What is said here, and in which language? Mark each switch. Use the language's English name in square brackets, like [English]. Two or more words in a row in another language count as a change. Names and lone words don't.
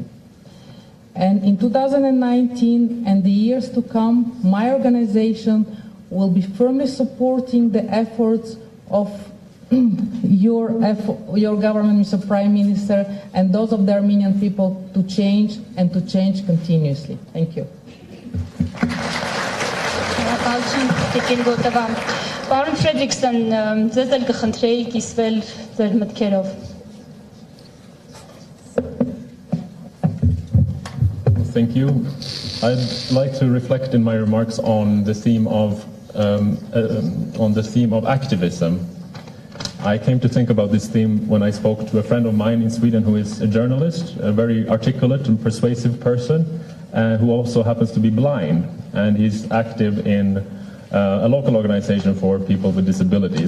[English] And in 2019 and the years to come, my organization will be firmly supporting the efforts of your government, Mr. Prime Minister, and those of the Armenian people to change and to change continuously. Thank you. [Armenian] Պարոն Ֆրեդրիքսոն, ձեզ էլ կխնդրեի կիսվել ձեր մտքերով։ [English] Thank you. I'd like to reflect in my remarks on the theme of activism. I came to think about this theme when I spoke to a friend of mine in Sweden who is a journalist, a very articulate and persuasive person, who also happens to be blind, and he's active in a local organization for people with disabilities.